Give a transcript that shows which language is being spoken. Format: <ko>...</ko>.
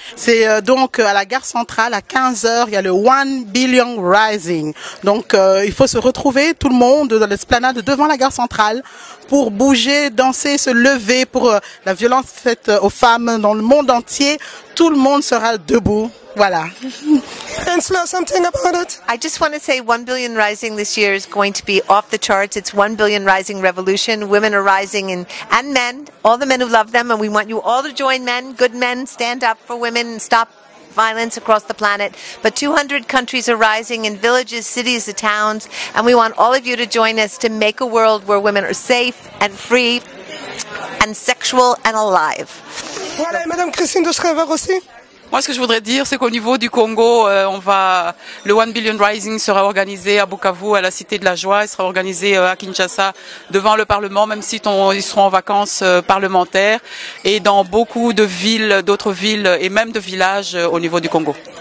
<fr>C'est donc à la gare centrale à 15h, il y a le 1 Billion Rising. Donc il faut se retrouver tout le monde dans l'esplanade devant la gare centrale pour bouger, danser, se lever pour la violence faite aux femmes dans le monde entier. Tout le monde sera debout. Voilà.</fr> <en>Ansela, something about it? I just want to say 1 Billion Rising this year is going to be off the charts. It's 1 Billion Rising Revolution. Women are rising, and men, all the men who love them, and we want you all to join men, good men, stand up for women and stop violence across the planet. But 200 countries are rising in villages, cities, and towns, and we want all of you to join us to make a world where women are safe and free and sexual and alive.</en> <fr>Voilà, et Madame Christine Descriver aussi. Moi, ce que je voudrais dire, c'est qu'au niveau du Congo, le 1 Billion Rising sera organisé à Bukavu, à la Cité de la Joie. Il sera organisé à Kinshasa, devant le Parlement, même si ils seront en vacances parlementaires, et dans beaucoup de villes, d'autres villes et même de villages au niveau du Congo.</fr>